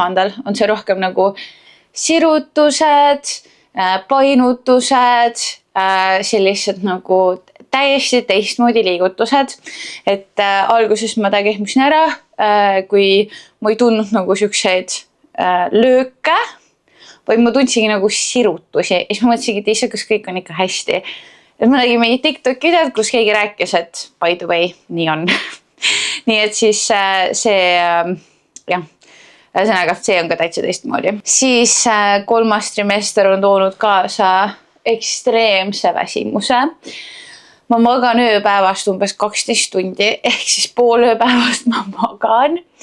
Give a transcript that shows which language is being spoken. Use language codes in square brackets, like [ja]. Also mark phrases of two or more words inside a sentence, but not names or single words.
[et] on see rohkem nagu sirutused, painutused, sellised nagu täiesti teistmoodi liigutused. Et alguses ma tegehmusin ära, kui ma ei tundnud nagu siukseid lööke, või ma tundsingi nagu sirutusi ja siis ma mõtlesingi, et ise, kas kõik on ikka hästi. Et ma nägin mingi TikTok videod, kus keegi rääkis, et [en] by the way, [et] nii on. Nii et siis see, jah, ühesõnaga see on ka täitsa teistmoodi. Siis 3. trimester on toonud kaasa ekstreemse väsimuse. Ma magan ööpäevast umbes 12 tundi, ehk siis pool ööpäevast ma magan.